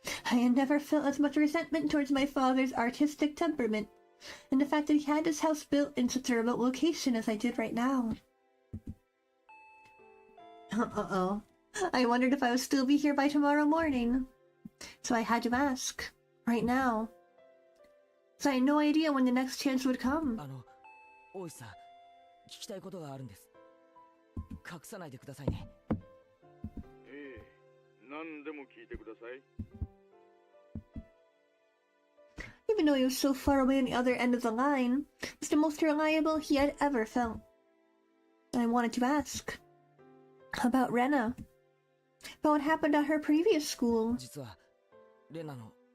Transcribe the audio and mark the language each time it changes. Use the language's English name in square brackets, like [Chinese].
[English] I had never felt as much resentment towards my father's artistic temperament, and the fact that he had his house built in such a remote location as I did right now. Uh-oh. I wondered if I would still be here by tomorrow morning. So I had to ask, right now. So I had no idea when the next chance would come. [Japanese] 大石さん、聞きたいことがあるんです。隠さないでくださいね。ええ、何でも聞いてください。 [English] Even though he was so far away on the other end of the line, it was the most reliable he had ever felt. I wanted to ask. About Rena. About what happened at her previous school. [Japanese] 実はレナの